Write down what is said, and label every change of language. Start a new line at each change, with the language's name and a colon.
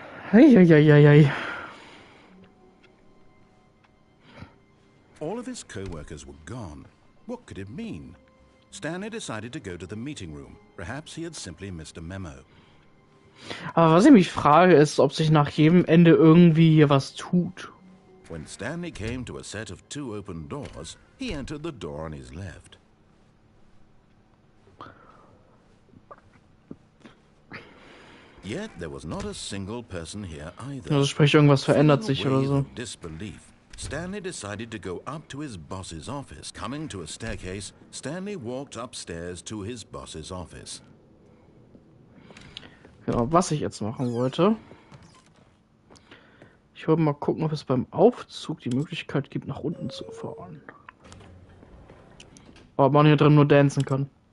English: Hey. All of his co-workers were gone. What could it mean? Stanley decided to go to the meeting room. Perhaps he had simply missed a memo.
German: Aber was ich mich frage, ist, ob sich nach jedem Ende irgendwie hier was tut.
English: When Stanley came to a set of 2 open doors, he entered the door on his left. Yet there was not a single person here either.
German: Also sprich, irgendwas verändert sich oder so.
English: Disbelief. Stanley decided to go up to his boss's office. Coming to a staircase, Stanley walked upstairs to his boss's office.
German: Genau, was ich jetzt machen wollte. Ich wollte mal gucken, ob es beim Aufzug die Möglichkeit gibt, nach unten zu fahren. Aber man hier drin nur dancen kann.